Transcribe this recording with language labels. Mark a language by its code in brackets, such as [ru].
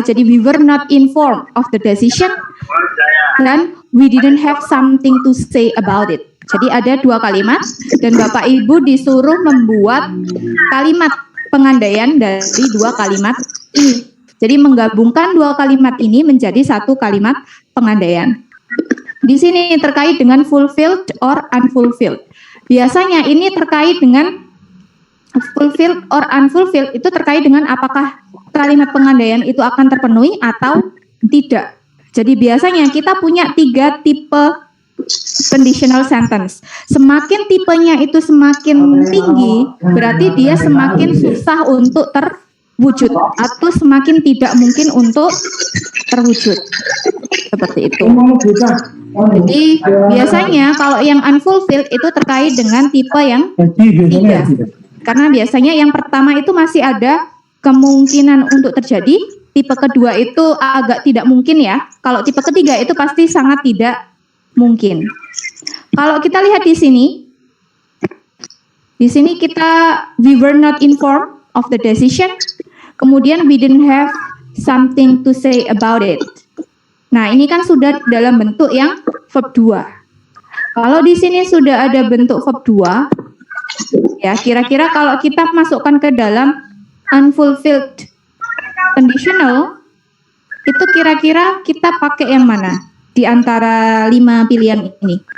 [en] Jadi we were not informed of the decision dan we didn't have something to say about it. [id] Jadi ada dua kalimat dan Bapak Ibu disuruh membuat kalimat pengandaian dari dua kalimat ini. Jadi menggabungkan dua kalimat ini menjadi satu kalimat pengandaian. Di sini terkait dengan fulfilled or unfulfilled. Biasanya ini terkait dengan fulfilled or unfulfilled itu terkait dengan apakah kalimat pengandaian itu akan terpenuhi atau tidak. Jadi biasanya kita punya 3 tipe conditional sentence. Semakin tipenya itu semakin tinggi, berarti dia semakin susah untuk terwujud atau semakin tidak mungkin untuk terwujud. Seperti itu. Jadi biasanya kalau yang unfulfilled itu terkait dengan tipe yang 3. Karena biasanya yang pertama itu masih ada kemungkinan untuk terjadi, tipe kedua itu agak tidak mungkin ya. Kalau tipe ketiga itu pasti sangat tidak mungkin. Kalau kita lihat di sini kita [en] we were not informed of the decision, kemudian we didn't have something to say about it. [id] Nah, ini kan sudah dalam bentuk yang verb 2. Kalau di sini sudah ada bentuk verb 2, ya kira-kira kalau kita masukkan ke dalam unfulfilled conditional, Itu kira-kira kita pakai yang mana di antara 5 pilihan ini?